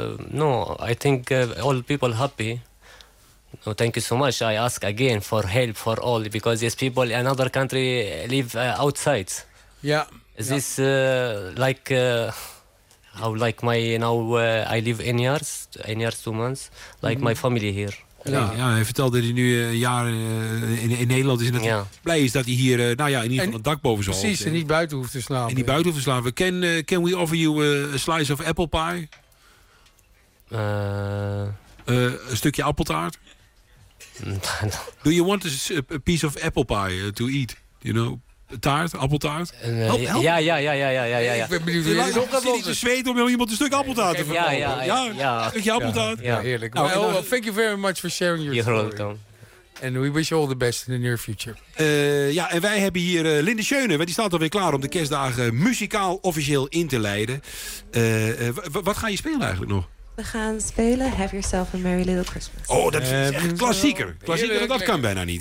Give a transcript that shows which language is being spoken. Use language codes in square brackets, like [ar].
[en] No, I think all people happy. No, thank you so much. I ask again for help for all, because these people in another country live outside. Yeah. This I live in years 2 months, like my family here. [nl] Ja, hij vertelde dat hij nu een jaar in Nederland is. En dat blij is dat hij hier in ieder geval een dak boven zijn hoofd. Precies, en niet buiten hoeft te slapen. En niet buiten hoeft te slapen. [en] Can we offer you a slice of apple pie? [nl] Een stukje appeltaart? [en] Do you want a piece of apple pie to eat? You know, taart, appeltaart? [nl] Ja. Ik ben benieuwd. Om iemand een stuk appeltaart te verkopen. Ja. Appeltaart. Ja, heerlijk. [en] Nou, well, thank you very much for sharing your story. You're welcome. And we wish you all the best in the near future. [nl] En wij hebben hier Linde Schöne. Die staat alweer klaar om de kerstdagen muzikaal officieel in te leiden. Wat ga je spelen eigenlijk nog? We gaan spelen Have Yourself a Merry Little Christmas. Oh, dat is echt klassieker. Klassieker, dat kan bijna niet.